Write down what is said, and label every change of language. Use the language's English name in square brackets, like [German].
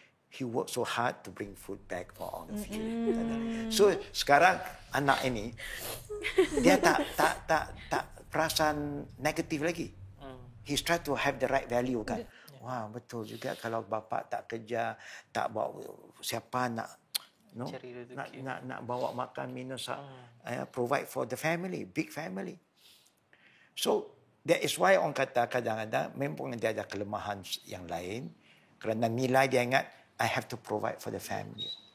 [English] He worked so hard to bring food back for all of you. [Malay] So sekarang anak ini dia tak perasaan negatif lagi. [English] He's trying to have the right value, kan. [Malay] Wah, betul juga kalau bapa tak kerja, tak bawa siapa nak nak bawa makan minum, [English] provide for the family, big family. [Malay] So that is why orang kata kadang-kadang memang dia ada kelemahan yang lain kerana nilai dia ingat [English] I have to provide for the family.